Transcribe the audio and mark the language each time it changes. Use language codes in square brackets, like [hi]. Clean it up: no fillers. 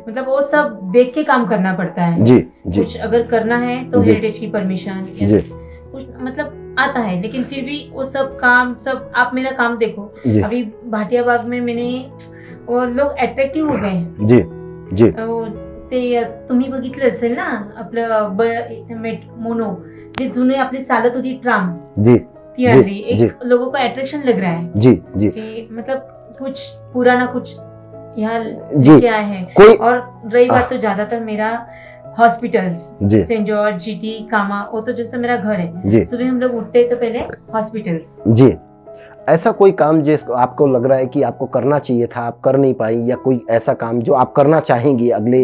[hi] मतलब वो सब देख के काम करना पड़ता है जी जी। कुछ अगर करना है तो हेरिटेज की परमिशन कुछ मतलब आता है, लेकिन फिर भी वो सब काम सब आप मेरा काम देखो। अभी भाटिया बाग में मैंने वो लोग अट्रॅक्टिव्ह हो गए जी जी। [mr] ते तुम्ही बघितलं असेल ना आपलं मोनो, जे जुने आपली चालत होती ट्राम जी, ती आली एक, [hi] लोगों को अट्रैक्शन लग रहा है जी जी। कि मतलब कुछ पुराना कुछ यहाँ लेके आए हैं। और रही बात तो ज्यादातर मेरा हॉस्पिटल्स, जी सेंट जॉर्ज, जीटी, कामा, वो तो जैसे मेरा घर है, जी सुबह हम लोग उठते हैं तो पहले हॉस्पिटल्स। जी। ऐसा कोई काम जिसको आपको लग रहा है कि आपको करना चाहिए था, आप कर नहीं पाई, या कोई ऐसा काम जो आप करना चाहेंगी अगली